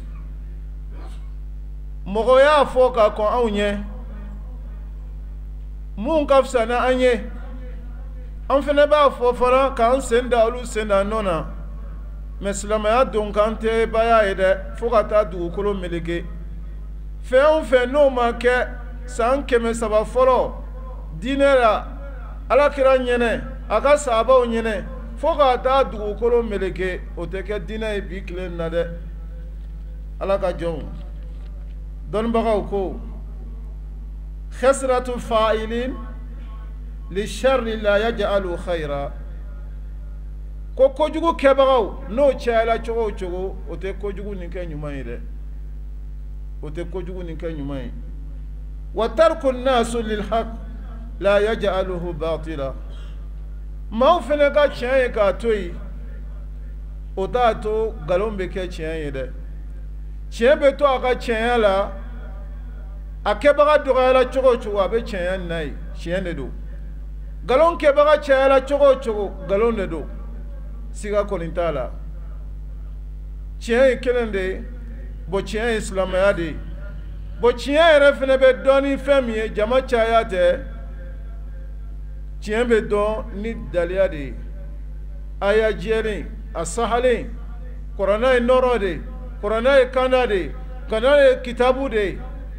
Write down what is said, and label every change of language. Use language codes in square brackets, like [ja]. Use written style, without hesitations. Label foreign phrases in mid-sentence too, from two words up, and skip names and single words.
[bm] mɔgɔ y'a fɔ ka kɔn anw ɲɛ mun ka fisa ni an ye an fana b'a fɔ fana k'an sen da olu sen da nɔ na mɛ silamɛya donkan tɛ baya ye dɛ fo ka taa dugukolo meleke fɛn o fɛn n'o ma kɛ san 300 fɔlɔ diinɛ la alakira ɲɛnɛ a ka sahabaw ɲɛnɛ fo ka taa dugukolo meleke o tɛ kɛ diinɛ ye bi tile na dɛ ala ka jɔnw dɔnnibagaw ko [ar] كثرة فاعلي الشر لا يجعل خيرا [bm] ko kojugu kɛbagaw n'o cayala cogo o cogo o tɛ kojugu nin kɛ ɲuman ye dɛ o tɛ kojugu nin kɛ ɲuman ye [ar] وترك الناس للحق لا يجعله باطلا [bm] maaw fɛnɛ ka tiɲɛ ye k'a to yen o t'a to nkalon bɛ kɛ tiɲɛ ye dɛ tiɲɛ bɛ to a ka tiɲɛya la a kɛbaga dɔgɔyala cogo o cogo a bɛ tiɲɛya nin na ye tiɲɛ de don nkalon kɛbaga cayala cogo o cogo nkalon de don siga kɔni t'a la tiɲɛ ye kelen de ye bon tiɲɛ ye silamɛya de ye bon tiɲɛ yɛrɛ fɛnɛ bɛ dɔn ni fɛn min ye jama caya tɛ tiɲɛ bɛ dɔn ni daliya de ye aya jɛlen a sahalen kuranɛ ye nɔrɔ de kuranɛ ye kanda de kuranɛ ye kitabu de